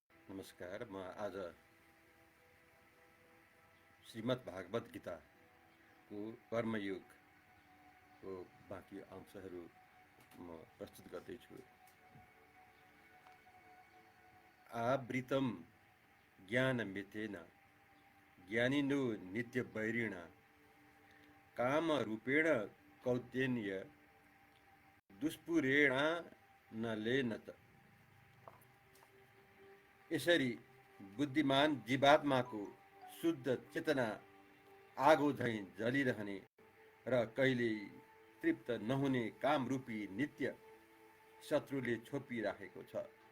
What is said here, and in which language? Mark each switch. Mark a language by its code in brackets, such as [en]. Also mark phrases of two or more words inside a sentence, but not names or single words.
[ne] नमस्कार। म आज श्रीमद् भागवत गीताको कर्मयोगको बाँकी अंशहरू म प्रस्तुत गर्दैछु। [sa] आवृतं ज्ञानमितेन ज्ञानिनो नित्यवैरिणा कामरूपेण कौन्तेय दुष्पुरेणानलेन। [ne] यसरी बुद्धिमान जीवात्माको शुद्ध चेतना आगो झैँ जलिरहने र कहिल्यै तृप्त नहुने कामरूपी नित्य शत्रुले छोपिराखेको छ।